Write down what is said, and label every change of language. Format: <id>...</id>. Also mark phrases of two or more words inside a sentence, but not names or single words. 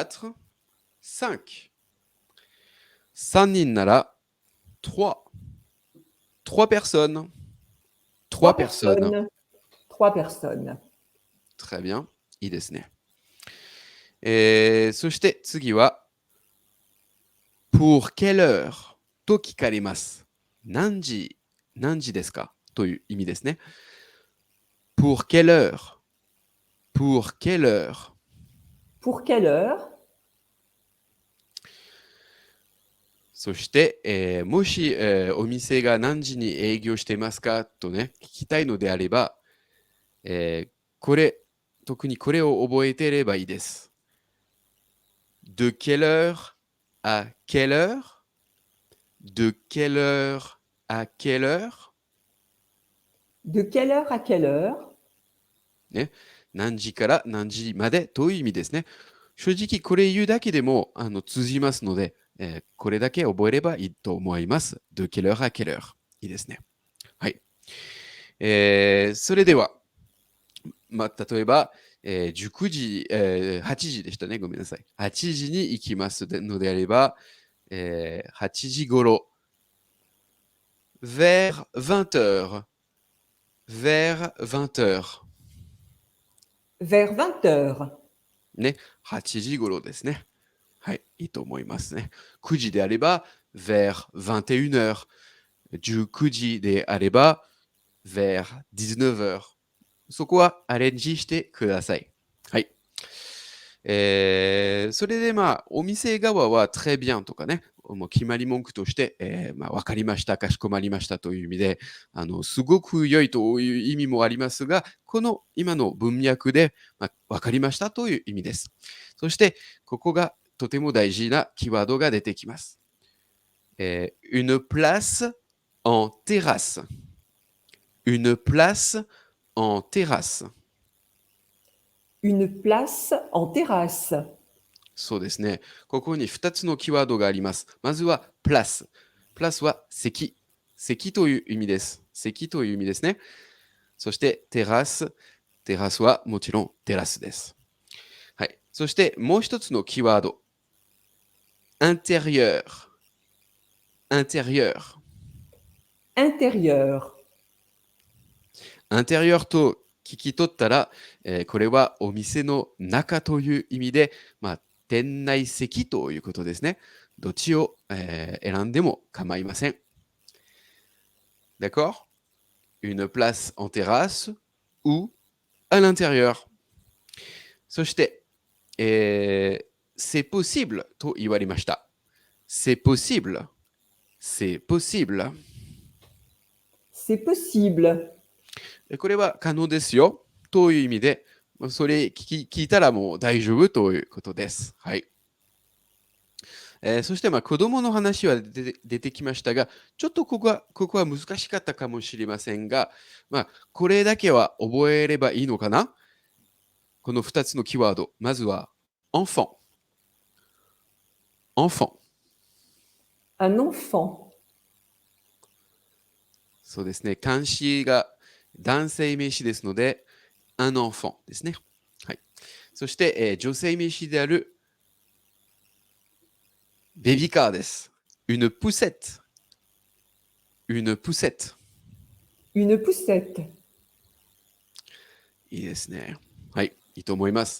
<ja>ね。1、2、3、4、5。3人なら3。</ja> <fr>trois personnes. Trois Trois personnes. personnes. Trois personnes. Très bien.</fr> <ja>いいですね。そして次は、</ja> <fr>pour quelle heure</fr> <ja>と聞かれます。何時ですかという意味ですね。</ja> <fr>pour quelle heure pour quelle heure Pour quelle heure?</fr> <ja>そして、もし、お店が何時に営業してますかとね、聞きたいのであれば、特にこれを覚えていればいいです。</ja> <fr>de quelle heure à quelle heure de quelle heure à quelle heure De quelle heure à quelle heure?</fr> <ja>ね、何時から何時までという意味ですね。正直これ言うだけでも通じますので、これだけ覚えればいいと思います。</ja> <fr>de quelle heure à quelle heure</fr> <ja>いいですね。はい。それでは、例えば、19時、8時でしたね。ごめんなさい。8時に行きますのであれば、8時頃、</ja> <fr>vers 20 heures。 vers 20 heures。 Vers 20 heures.</fr> <ja>ね、8時頃ですね。はい、いいと思いますね。9時であれば、</ja> <fr>vers 21 heures。</fr> <ja>19 時であれば、</ja> <fr>vers 19 heures。</fr> <ja>そこはアレンジしてください。はい。それでお店側は</ja> <fr>très bien</fr> <ja>とかね、もう決まり文句として、わかりました、かしこまりましたという意味で、すごく良いという意味もありますが、この今の文脈で、わかりましたという意味です。そして、ここがとても大事なキーワードが出てきます。</ja> <fr>une place en terrasse. Une place en terrasse. Une place en terrasse.</fr> <ja>そうですね。ここに2つのキーワードがあります。まずは、プラス。プラスは席。席という意味です。席という意味ですね。そして、テラス。テラスはもちろんテラスです。はい。そして、もう一つのキーワード。intérieur。intérieur。</ja> <fr>Intérieur.</fr> <ja>intérieur と聞き取ったら、これはお店の中という意味で、店内席ということですね。どっちを、選んでも構いません。D'accord?</ja> <fr>Une place en terrasse ou à l'intérieur. そして、 c'est possible と言われました。 c'est possible. c'est possible. C'est possible.</fr> <ja>これは可能ですよという意味で、それ聞いたらもう大丈夫ということです。はい。そして子供の話は出てきましたが、ちょっとここは難しかったかもしれませんが、これだけは覚えればいいのかな。この2つのキーワード。まずは、enfant。enfant。</ja> <fr>Un enfant.</fr> <ja>そうですね。漢詞が男性名詞ですので、</ja> <fr>un enfant</fr> <ja>ですね。はい。そして、女性名詞であるベビーカーです。</ja> <fr>une poussette。 une poussette。 Une poussette.</fr> <ja>いいですね。はい。いいと思います。</ja>